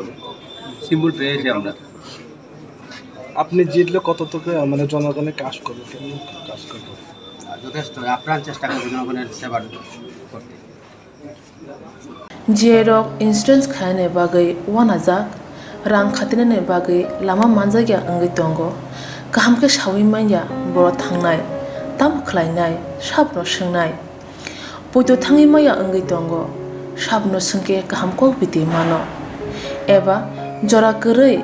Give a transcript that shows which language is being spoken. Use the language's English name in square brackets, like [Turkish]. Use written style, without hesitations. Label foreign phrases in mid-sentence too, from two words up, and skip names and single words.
[Bangla] সিম্বল হবে সিম্বল পেয়েছি আমরা আপনি জিতলে কতটুকু মানে জনগণের কাজ করবে, কেমন কাজ করবে? যথেষ্ট আপ্রাণ চেষ্টা করবে জনগণের সেবা করতে। [Kok Borok] Jerok insurance khane bagai wanaja rang khatinane bagai lama manjagya angai tongo kaham ke shawi manya boro thangnai tam khlainai sabno swngnai poito thangi maya angai tongo sabno sungke kaham ko biti mano eba jora korei